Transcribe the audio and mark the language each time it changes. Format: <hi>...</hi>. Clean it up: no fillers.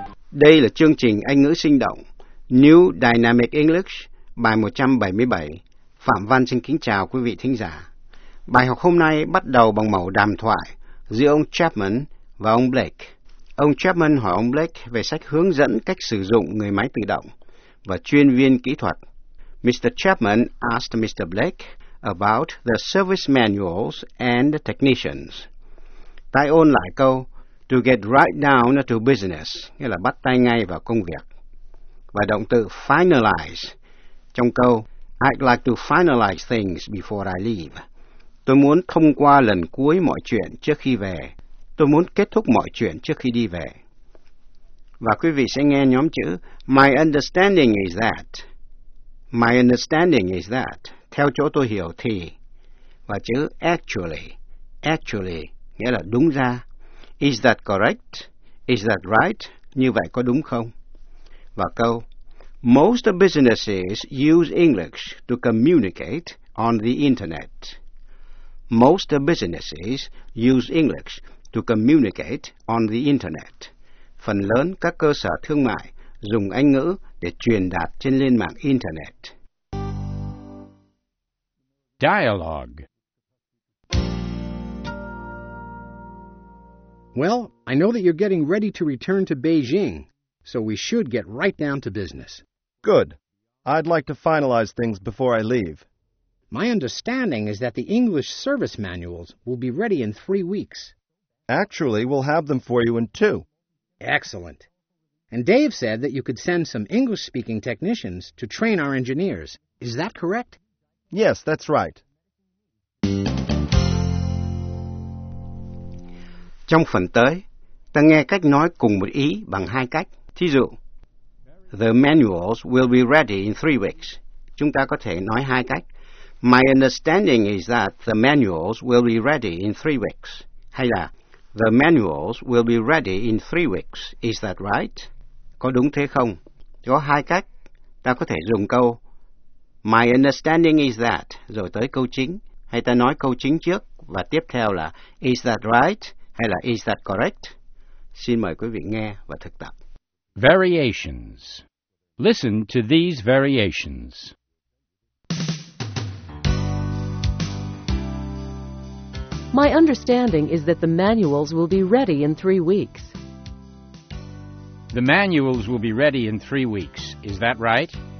<vi>Đây là chương trình Anh ngữ sinh động New Dynamic English bài 177. Phạm Văn xin kính chào quý vị thính giả. Bài học hôm nay bắt đầu bằng mẫu đàm thoại giữa ông Chapman và ông Blake. Ông Chapman hỏi ông Blake về sách hướng dẫn cách sử dụng người máy tự động và chuyên viên kỹ thuật.</vi> <en>Mr. Chapman asked Mr. Blake about the service manuals and the technicians.</en> <vi>Tại ôn lại câu</vi> <en>to get right down to business,</en> <vi>nghĩa là bắt tay ngay vào công việc. Và động từ</vi> <en>finalize</en> <vi>trong câu</vi> <en>I'd like to finalize things before I leave.</en> <vi>Tôi muốn thông qua lần cuối mọi chuyện trước khi về. Tôi muốn kết thúc mọi chuyện trước khi đi về. Và quý vị sẽ nghe nhóm chữ</vi> <en>my understanding is that. My understanding is that.</en> <vi>Theo chỗ tôi hiểu thì. Và chữ actually. Actually nghĩa là đúng ra.</vi> <en>Is that correct? Is that right?</en> <vi>Như vậy có đúng không? Và câu</vi> <en>most businesses use English to communicate on the internet. Most businesses use English to communicate on the internet.</en> <vi>Phần lớn các cơ sở thương mại dùng Anh ngữ để truyền đạt trên liên mạng internet.</vi> <en>Dialogue. Well, I know that you're getting ready to return to Beijing, so we should get right down to business. Good. I'd like to finalize things before I leave. My understanding is that the English service manuals will be ready in 3 weeks. Actually, we'll have them for you in 2. Excellent. And Dave said that you could send some English-speaking technicians to train our engineers. Is that correct? Yes, that's right.</en> <vi>Trong phần tới, ta nghe cách nói cùng một ý bằng hai cách. Thí dụ,</vi> <en>the manuals will be ready in 3 weeks.</en> <vi>Chúng ta có thể nói hai cách.</vi> <en>My understanding is that the manuals will be ready in 3 weeks.</en> <vi>Hay là,</vi> <en>the manuals will be ready in 3 weeks. Is that right?</en> <vi>Có đúng thế không? Có hai cách. Ta có thể dùng câu,</vi> <en>my understanding is that,</en> <vi>rồi tới câu chính. Hay ta nói câu chính trước, và tiếp theo là,</vi> <en>is that right?</en> <vi>Hay là,</vi> <en>is that correct?</en> <vi>Xin mời quý vị nghe và thực tập.</vi> <en>Variations. Listen to these variations. My understanding is that the manuals will be ready in 3 weeks. The manuals will be ready in 3 weeks. Is that right?</en>